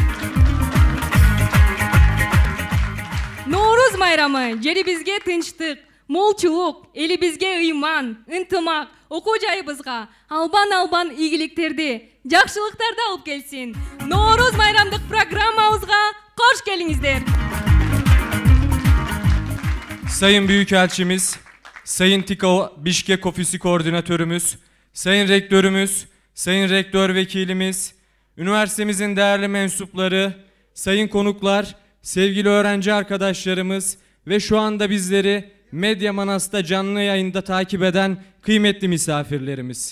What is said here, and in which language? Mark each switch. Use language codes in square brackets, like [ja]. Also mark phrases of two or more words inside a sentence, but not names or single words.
[ky] Норуз майрамы жерибизге тынчтык, молчулук, элибизге ыйман, ынтымак, окуу жайыбызга албан ийгиликтерди, жакшылыктарды алып келсин. Норуз майрамдык программабызга кош келиңиздер. [tr] Sayın Büyükelçimiz, Sayın TİKA Bişkek Ofisi Koordinatörümüz, Sayın Rektörümüz, Sayın Rektör Vekilimiz, üniversitemizin değerli mensupları, sayın konuklar, sevgili öğrenci arkadaşlarımız ve şu anda bizleri Medya Manas'ta canlı yayında takip eden kıymetli misafirlerimiz.